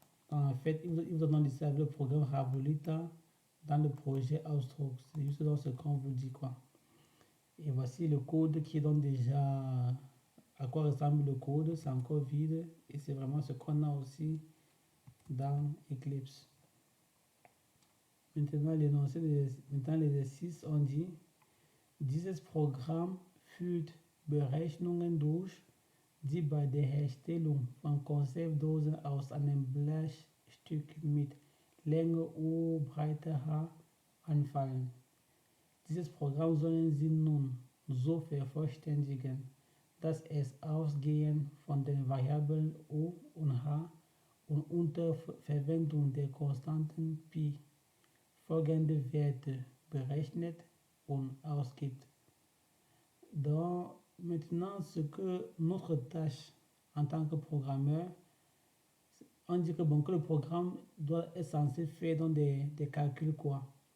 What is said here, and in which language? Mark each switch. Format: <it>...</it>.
<fr>En fait, il vous donne le programme Raviolita dans le projet Ausdruck. C'est juste dans ce qu'on vous dit, quoi. Et voici le code qui donne déjà à quoi ressemble le code. C'est encore vide et c'est vraiment ce qu'on a aussi dans Eclipse. Maintenant, l'exercice, on dit:</fr> <de>Dieses Programm führt Berechnungen durch, die bei der Herstellung von Konservdosen aus einem Blechstück mit Länge U Breite H anfallen. Dieses Programm sollen Sie nun so vervollständigen, dass es ausgehend von den Variablen U und H und unter Verwendung der Konstanten Pi folgende Werte berechnet und ausgibt.</de> <fr>Donc, maintenant, ce que notre tâche en tant que programmeur, on dit que, bon, que le programme doit être censé faire dans des calculs, quoi.</fr>